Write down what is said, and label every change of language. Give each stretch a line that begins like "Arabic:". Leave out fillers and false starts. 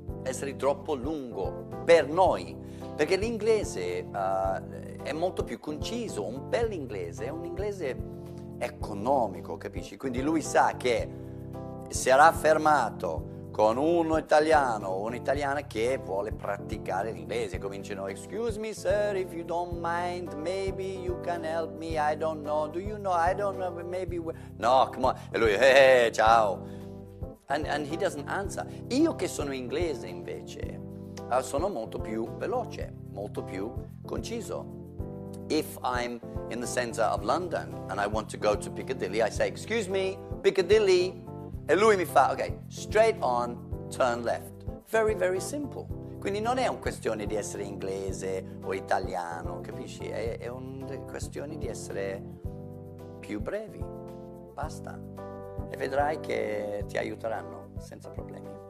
Italian: essere troppo lungo per noi, perché l'inglese è molto più conciso. Un bel inglese è un inglese economico, capisci? Quindi lui sa che sarà fermato con uno italiano o un'italiana che vuole praticare l'inglese. Cominciano,
English: excuse me sir, if you don't mind, maybe you can help me, I don't know, do you know, I don't know, maybe, no, come on,
Italian: e lui,
English: hey, ciao, and he doesn't answer.
Italian: Io che sono inglese invece, sono molto più veloce, molto più conciso.
English: If I'm in the center of London and I want to go to Piccadilly, I say, excuse me, Piccadilly,
Italian: e lui mi fa,
English: ok, straight on, turn left. Very, very simple.
Italian: Quindi non è una questione di essere inglese o italiano, capisci? È una questione di essere più brevi. Basta. E vedrai che ti aiuteranno senza problemi.